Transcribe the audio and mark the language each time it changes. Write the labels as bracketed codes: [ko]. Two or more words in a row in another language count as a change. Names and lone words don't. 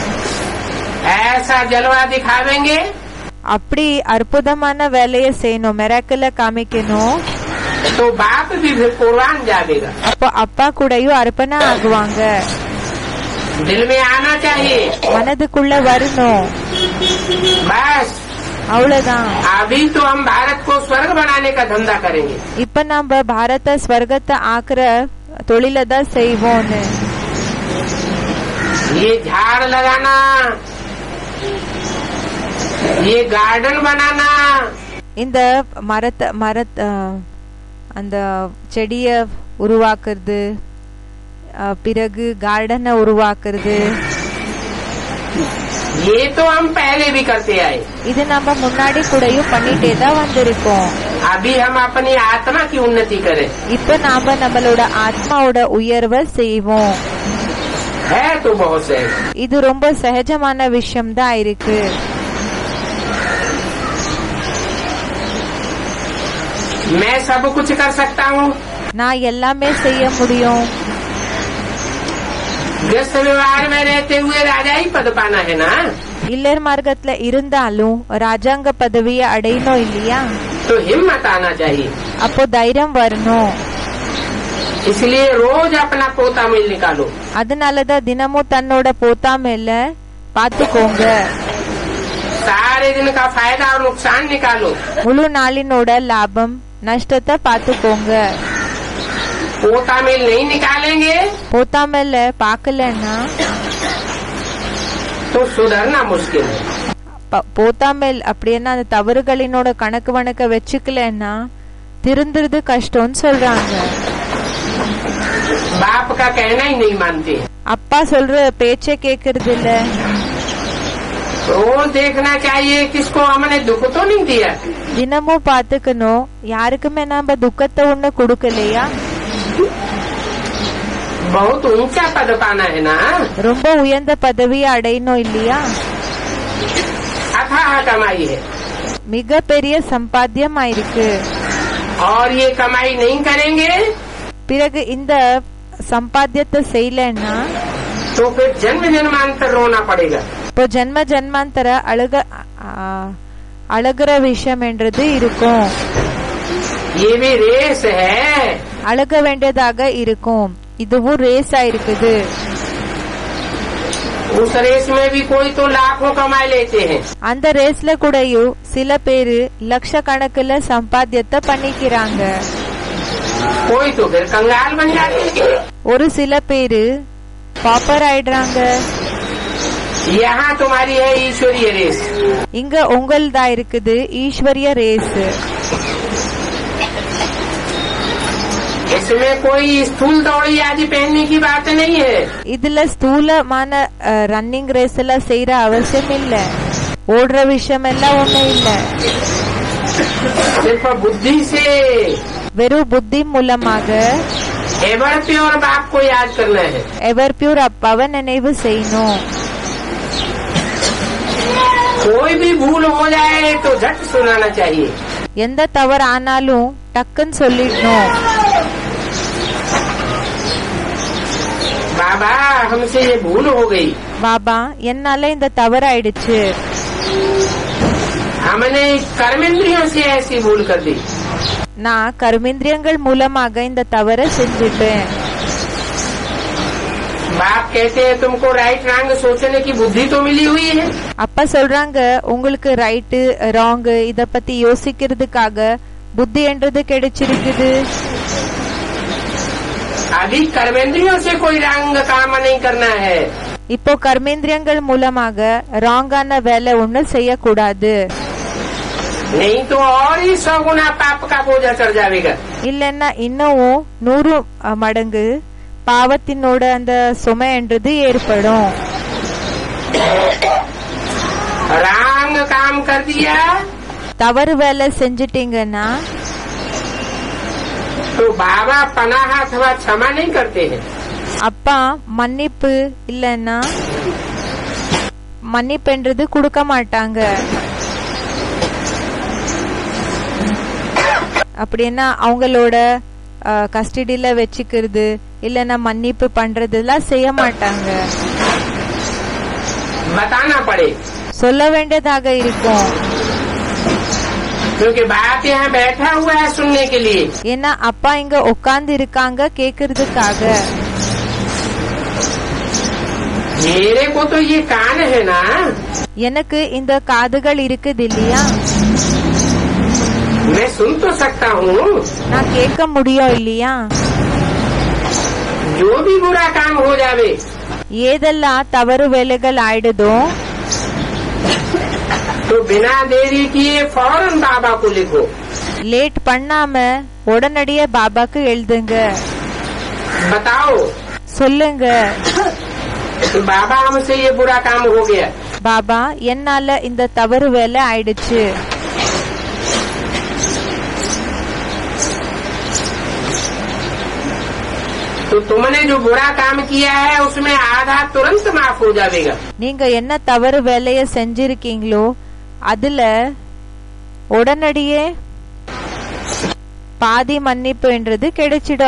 [hi] ऐसा जलवा दिखावेंगे [ta] அப்படி அற்புதமான வேலைய செய்யணும், மிராக்கிள காமிக்கணும். [hi] तो बाप भी फिर कुर्बान जाएगा। [ta] அப்போ அப்பா கூடயும் அர்ப்பணம் ஆகுவாங்க. [hi] दिल में आना चाहिए, [ta] மனதுக்குள்ள வரணும். [hi] बस [ta] அவ்வளவுதான். [hi] अभी तो हम भारत को स्वर्ग बनाने का धंधा करेंगे। [ta] இப்ப நம்ம பாரத ஸ்வர்கத்தை ஆக்குற தொழில தான் செய்வோம்னு. [hi] ये झाड़ लगाना, ये गार्डन बनाना, [ta] இந்த மரத்தை அந்த செடிய உருவாக்குறது, பிறகு கார்டனை உருவாக்குறது, [hi] ये तो हम पहले भी करते आए। [ta] இது நம்ம முன்னாடி கூடயும் பண்ணிட்டே தான் வந்திருக்கோம். [hi] अभी हम अपनी आत्मा की उन्नति करें। [ta] இப்ப நாம நம்மளோட ஆத்மாவோட உயர்வை செய்வோம். [hi] है तो बहुत सहज। [ta] இது ரொம்ப சகஜமான விஷயம் தான் இருக்கு. [hi] मैं सब कुछ कर सकता हूँ। [ta] நான் எல்லாமே செய்ய முடியும். [hi] गृहस्थ व्यवहार में रहते हुए राजाई पद पाना है ना, [ta] இல்லர் மார்க்கத்துல இருந்தாலும் ராஜாங்க பதவியை அடையணும் இல்லையா? [hi] तो हिम्मत आना चाहिए। [ta] அப்போ தைரியம் வரணும். [hi] इसलिए रोज अपना पोता मिल निकालो। [ta] அதனாலதான் தினமும் தன்னோட போத்தா மேல பாத்துக்கோங்க. [hi] सारे दिन का फायदा और नुकसान निकालो। [ta] முழு நாளினோட லாபம் நஷ்டத்தை பாத்துக்கோங்க. [hi] पोता मिल नहीं निकालेंगे [ta] போத்தா மேல பாக்கலன்னா [hi] तो सुधरना मुश्किल है। [ta] போத்தா மேல் அப்படின்னா அந்த தவறுகளினோட கணக்கு வணக்க வச்சுக்கலன்னா திருந்துறது கஷ்டம்னு சொல்றாங்க. [hi] बाप का कहना ही नहीं मानते। [ta] அப்பா சொல்ற பேச்சை கேக்குறது இல்ல। [hi] रोज देखना चाहिए किसको हमने दुख तो नहीं दिया। [ta] தினமும் பாத்துக்கணும் யாருக்குமே நாம துக்கத்தை ஒண்ணு கொடுக்கலையா। [hi] बहुत ऊंचा पद पाना है ना, [ta] ரொம்ப உயர்ந்த பதவியை அடையணும் இல்லையா। [hi] अथाह कमाई है [ta] மிக பெரிய சம்பாத்தியம் ஆயிருக்கு। [hi] और ये कमाई नहीं करेंगे [ta] பிறகு இந்த சம்பாத்தியத்தை செய்யலன்னா [hi] तो फिर जन्म जन्मांतर रोना पड़ेगा। [ta] இப்போ ஜென்ம ஜென்மாந்தர அழகுற விஷயம் என்றது இருக்கும்। [hi] ये भी रेस है, [ta] அழக வேண்டியதாக இருக்கும்। இதுவும் ரேஸா இருக்குது। [hi] उस रेस में भी कोई तो लाखों कमा लेते हैं। [ta] அந்த ரேஸ்ல கூடயும் சில பேரு லட்சக்கணக்குல சம்பாத்தியத்தை பண்ணிக்கிறாங்க। [hi] कोई तो फिर कंगाल बन जाते हैं। [ta] ஒரு சில பேரு பாப்பர் ஆயிடுறாங்க। [hi] यहाँ तुम्हारी है ईश्वरीय रेस। [ta] இங்க உங்கள்தா இருக்குது ஈஸ்வரிய ரேஸ்। [hi] इसमें कोई स्थूल दौड़ी आदि पहनने की बात नहीं है। [ta] இதுல ஸ்தூலமான [en] running race [ta] எல்லாம் செய்யற அவசியம் இல்ல। ஓடுற விஷயம் எல்லாம் ஒண்ணு இல்ல। [hi] सिर्फ बुद्धि से [ta] வெறும் புத்தி மூலமாக [en] ever pure [hi] बाप को याद करना है। [en] ever pure [ta] அப்பாவை நினைவு செய்யணும்। [hi] कोई भी भूल हो जाए तो झट सुनाना चाहिए। [ta] எந்த தவறு ஆனாலும் டக்குன்னு சொல்லிடணும்। [hi] बाबा हमसे ये भूल हो गई, [ta] பாபா என்னால இந்த தவறு ஆயிடுச்சு। [hi] हमने कर्मेंद्रियों से ऐसी भूल कर दी। [ta] நான் கர்மேந்திரியங்கள் மூலமாக இந்த தவறை செஞ்சுட்டேன்। [hi] बाप कहते हैं तुमको [en] right wrong [hi] सोचने की बुद्धि तो मिली हुई है। [ta] அப்பா சொல்றாங்க உங்களுக்கு [en] right wrong [ta] இத பத்தி யோசிக்கிறதுக்காக புத்தி என்றது கிடைச்சிருக்குது। [hi] अभी कर्मेंद्रियों से कोई रॉन्ग काम नहीं करना है। [ta] இப்போ கர்மேந்திரியங்கள் மூலமாக ராங்கான வேலை ஒண்ணு செய்யக்கூடாது। [hi] नहीं तो और ही 100 गुना पाप का बोझा चढ़ जाएगा। [ta] இல்லன்னா இன்னும் 100 மடங்கு பாவத்தினோட அந்த சுமை என்றது ஏற்படும்। [hi] रॉन्ग काम कर दिया [ta] தவறு வேலை செஞ்சிட்டீங்கன்னா [hi] तो बाबा पनाह अथवा क्षमा नहीं करते हैं। [ta] அப்பா மன்னிப்பு இல்லன்னா மன்னிப்புன்றது கொடுக்க மாட்டாங்க। அப்படின்னா அவங்களோட கஸ்டடியில வச்சுக்கிறது இல்லன்னா மன்னிப்பு பண்றதுலாம் செய்ய மாட்டாங்க। [hi] बताना पड़े, [ta] சொல்ல வேண்டியதாக இருக்கும்। [hi] क्योंकि बाप यहाँ बैठा हुआ है सुनने के लिए। [ta] ஏன்னா அப்பா இங்க உட்கார்ந்து இருக்காங்க கேக்குறதுக்காக। [hi] मेरे को तो ये कान है ना, [ta] எனக்கு இந்த காதுகள் இருக்குது இல்லையா, [hi] मैं सुन तो सकता हूँ। [ta] நான் கேட்க முடியும் இல்லையா। [hi] जो भी बुरा काम हो जावे [ta] ஏதெல்லாம் தவறு வேலைகள் ஆயிடுதோ [hi] तो बिना देरी किए फौरन बाबा को लिखो। [ta] லேட் பண்ணாம உடனடியே பாபாக்கு எழுதுங்க। [hi] बताओ [ta] சொல்லுங்க [hi] कि बाबा हमसे ये बुरा काम हो गया। [ta] பாபா என்னால இந்த தவறு வேலை ஆயிடுச்சு। [hi] तो तुमने जो बुरा काम किया है उसमें आधा तुरंत माफ हो जाएगा। [ta] நீங்க என்ன தவறு வேலைய செஞ்சிருக்கீங்களோ அதுல உடனடியே பாதி மன்னிப்பு என்றது கிடைச்சிடும்।